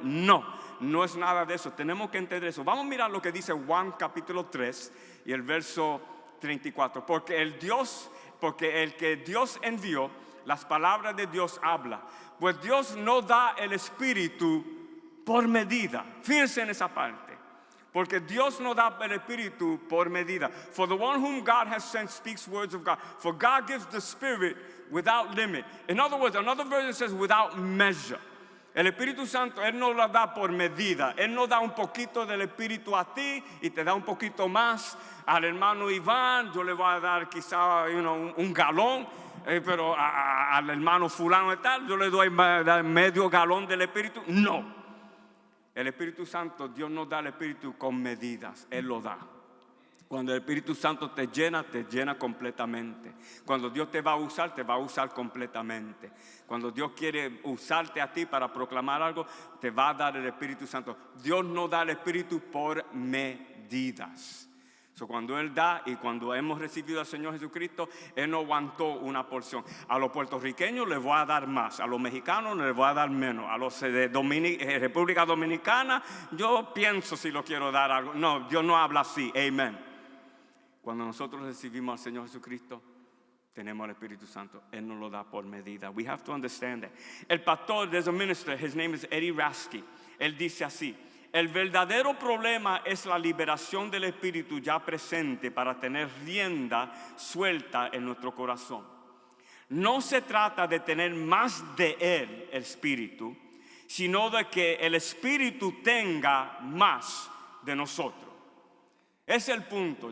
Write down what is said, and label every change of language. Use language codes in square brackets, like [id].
[es] No, no es nada de eso. Tenemos que entender eso. Vamos a mirar lo que dice Juan capítulo 3 y el verso 34. Porque el que Dios envió, las palabras de Dios habla. Pues Dios no da el Espíritu por medida. Fíjense en esa parte. Porque Dios no da el Espíritu por medida. [en] For the one whom God has sent speaks words of God. For God gives the Spirit without limit. In other words, another version says without measure. [es] El Espíritu Santo, Él no lo da por medida. Él no da un poquito del Espíritu a ti y te da un poquito más al hermano Iván. Yo le voy a dar quizá un galón. Pero al hermano fulano y tal, yo le doy medio galón del Espíritu. No. El Espíritu Santo, Dios nos da el Espíritu con medidas. Él lo da. Cuando el Espíritu Santo te llena completamente. Cuando Dios te va a usar completamente. Cuando Dios quiere usarte a ti para proclamar algo, te va a dar el Espíritu Santo. Dios no da el Espíritu por medidas. Cuando Él da y cuando hemos recibido al Señor Jesucristo, Él no aguantó una porción. A los puertorriqueños les voy a dar más, a los mexicanos les voy a dar menos, a los de República Dominicana yo pienso si lo quiero dar algo. No, Dios no habla así, amén. Cuando nosotros recibimos al Señor Jesucristo, tenemos el Espíritu Santo. Él nos lo da por medida. [en] We have to understand that. [es] El pastor, [en] there's a minister, his name is Eddie Rasky. [es] Él dice así: el verdadero problema es la liberación del Espíritu ya presente para tener rienda suelta en nuestro corazón. No se trata de tener más de Él, el Espíritu, sino de que el Espíritu tenga más de nosotros. Ese es el punto.